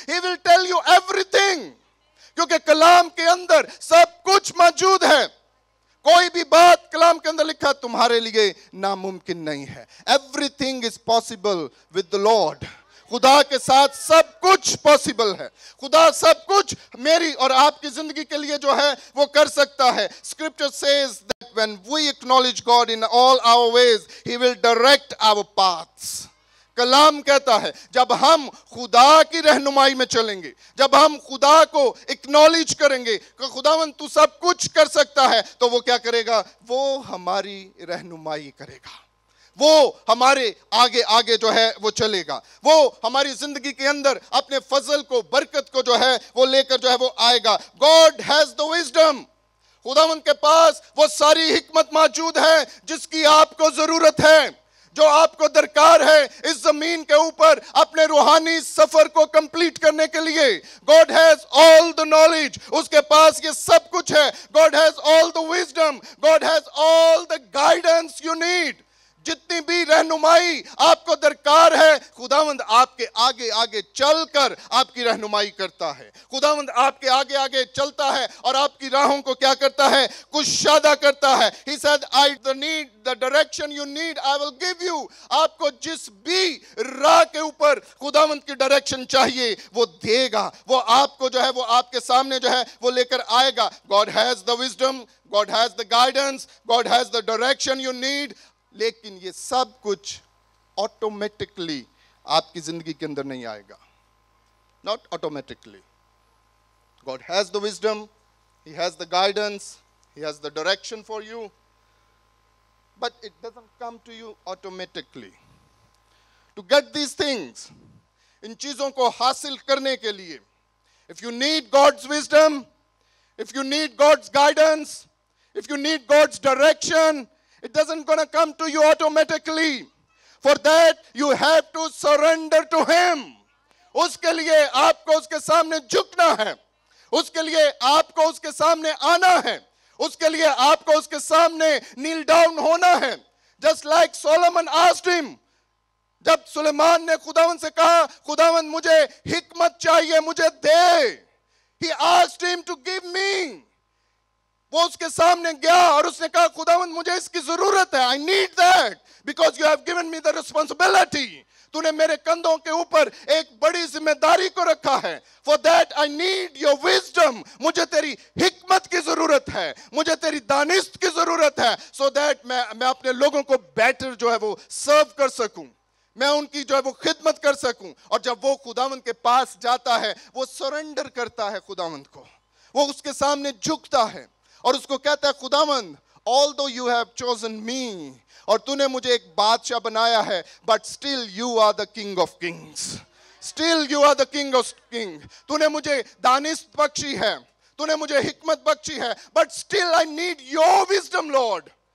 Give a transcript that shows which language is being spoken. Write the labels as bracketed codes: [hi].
[en] He will tell you everything, [ur] کیونکہ کلام کے اندر سب کچھ موجود ہے. کوئی بھی بات کلام کے اندر لکھا تمہارے لیے ناممکن نہیں ہے. [en] Everything is possible with the Lord. [ur] خدا کے ساتھ سب کچھ پاسبل ہے. خدا سب کچھ میری اور آپ کی زندگی کے لیے جو ہے وہ کر سکتا ہے. [en] Scripture says that when we acknowledge God in all our ways, He will direct our paths. [ur] کلام کہتا ہے جب ہم خدا کی رہنمائی میں چلیں گے, جب ہم خدا کو اکنالج کریں گے کہ خداوند تو سب کچھ کر سکتا ہے, تو وہ کیا کرے گا؟ وہ ہماری رہنمائی کرے گا, وہ ہمارے آگے آگے جو ہے وہ چلے گا, وہ ہماری زندگی کے اندر اپنے فضل کو, برکت کو جو ہے وہ لے کر جو ہے وہ آئے گا. [en] God has the wisdom. [ur] خداوند کے پاس وہ ساری حکمت موجود ہے جس کی آپ کو ضرورت ہے, جو آپ کو درکار ہے اس زمین کے اوپر اپنے روحانی سفر کو کمپلیٹ کرنے کے لیے. [en] God has all the knowledge. [ur] اس کے پاس یہ سب کچھ ہے. [en] God has all the wisdom. God has all the guidance you need. [ur] جتنی بھی رہنمائی آپ کو درکار ہے, خداوند آپ کے آگے آگے چل کر آپ کی رہنمائی کرتا ہے. خداوند آپ کے آگے آگے چلتا ہے اور آپ کی راہوں کو کیا کرتا ہے؟ کشادہ کرتا ہے. [en] He said, the direction you need, I will give you. [ur] آپ کو جس بھی راہ کے اوپر خداوند کی ڈائریکشن چاہیے وہ دے گا, وہ آپ کو جو ہے وہ آپ کے سامنے جو ہے وہ لے کر آئے گا. [en] God has the wisdom, God has the guidance, God has the direction you need. [ur] لیکن یہ سب کچھ آٹومیٹکلی آپ کی زندگی کے اندر نہیں آئے گا. [en] Not automatically. God has the wisdom, He has the guidance, He has the direction for you, but it doesn't come to you automatically. To get these things, [ur] ان چیزوں کو حاصل کرنے کے لیے, [en] if you need God's wisdom, if you need God's guidance, if you need God's direction, it doesn't gonna come to you automatically. For that, you have to surrender to Him. [ur] اس کے لیے آپ کو اس کے سامنے جھکنا ہے, اس کے لیے آپ کو اس کے سامنے آنا ہے, اس کے لیے آپ کو اس کے سامنے نیل ڈاؤن ہونا ہے. [en] Just like Solomon asked him, [ur] جب سلیمان نے خداوند سے کہا خداوند مجھے حکمت چاہیے, مجھے دے, [en] he asked him to give me. [ur] وہ اس کے سامنے گیا اور اس نے کہا خداوند مجھے اس کی ضرورت ہے, [en] I need that because you have given me the responsibility. [ur] تو نے میرے کندھوں کے اوپر ایک بڑی ذمہ داری کو رکھا ہے. [en] For that I need your wisdom. [ur] مجھے تیری حکمت کی ضرورت ہے, مجھے تیری دانست کی ضرورت ہے, [en] so that [ur] میں اپنے لوگوں کو بیٹر جو ہے وہ سرو کر سکوں, میں ان کی جو ہے وہ خدمت کر سکوں. اور جب وہ خداوند کے پاس جاتا ہے وہ سرنڈر کرتا ہے خداوند کو, وہ اس کے سامنے جھکتا ہے اور اس کو کہتا ہے خداوند [en] although you have chosen me, [ur] اور تو نے مجھے ایک بادشاہ بنایا ہے, [en] but still you are the king of kings. Still you are the king of kings. [ur] تو نے مجھے دانست بخشی ہے, تو نے مجھے حکمت بخشی ہے, [en] but still I need your wisdom, Lord.